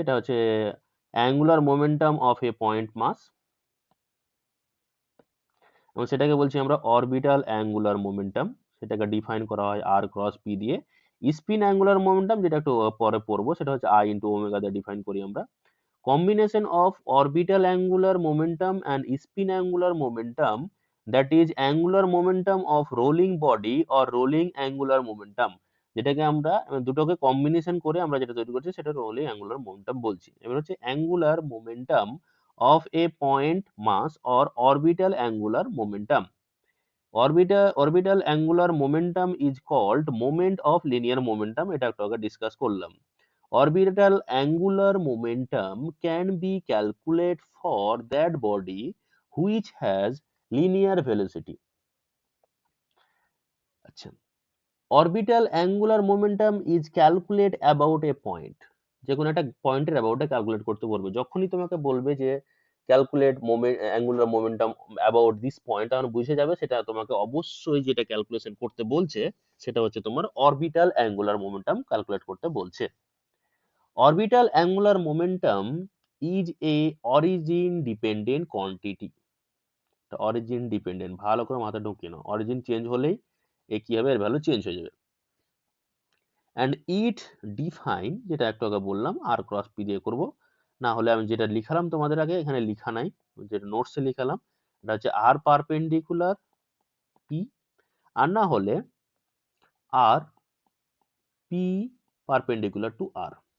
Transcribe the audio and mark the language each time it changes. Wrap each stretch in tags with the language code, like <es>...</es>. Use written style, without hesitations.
<bn>এটা হচ্ছে angular momentum of A point মাস, এবং সেটাকে বলছি আমরা অরবিটাল অ্যাঙ্গুলার মোমেন্টাম। সেটাকে ডিফাইন করা হয় আর ক্রস পি দিয়ে। স্পিন অ্যাঙ্গুলার মোমেন্টাম, যেটা একটু পরে পড়বো, সেটা হচ্ছে আই ইন্টু ওমেগা দিয়ে ডিফাইন করি আমরা।</bn> <en>Combination of orbital angular momentum and spin angular momentum, that is angular momentum of rolling body or rolling angular momentum,</en> <bn>যেটাকে আমরা দুটোকে কম্বিনেশন করে আমরা যেটা তৈরি করছি সেটা রোলিং অ্যাঙ্গুলার মোমেন্টাম বলছি। এবার হচ্ছে angular momentum of A point mass or orbital angular momentum.</bn> <en>Orbital angular momentum is called moment of linear momentum,</en> <bn>এটা একটু আগে ডিসকাস করলাম।</bn> <en>Orbital angular momentum can be calculated for that body which has linear velocity.</en> <bn>আচ্ছা,</bn> <en>orbital angular momentum is calculate about a point,</en> <bn>যে কোনো একটা পয়েন্টের অ্যাবাউটে calculate করতে বলবে। যখনই তোমাকে বলবে যে</bn> <en>calculate angular momentum about this point,</en> <bn>তখন বুঝে যাবে সেটা তোমাকে অবশ্যই যেটা ক্যালকুলেশন করতে বলছে সেটা হচ্ছে তোমার অরবিটাল অ্যাঙ্গুলার মোমেন্টাম ক্যালকুলেট করতে বলছে।</bn> <en>Orbital angular momentum is a origin dependent quantity.</en> <bn>Origin dependent, ভালো করে মাথা ঢুকিয়ে নাও, অরিজিন চেঞ্জ হলেই এ কি হবে, এর ভ্যালু চেঞ্জ হয়ে যাবে। অ্যান্ড ইট ডিফাইন, যেটা একটু আগে বললাম আর ক্রস পি দিয়ে করবো, না হলে আমি যেটা লিখালাম তোমাদের আগে এখানে লিখা নাই, যেটা নোটসে লিখালাম, এটা হচ্ছে আর পারপেন্ডিকুলার পি, আর না হলে আর পি পারপেন্ডিকুলার টু আর।</bn>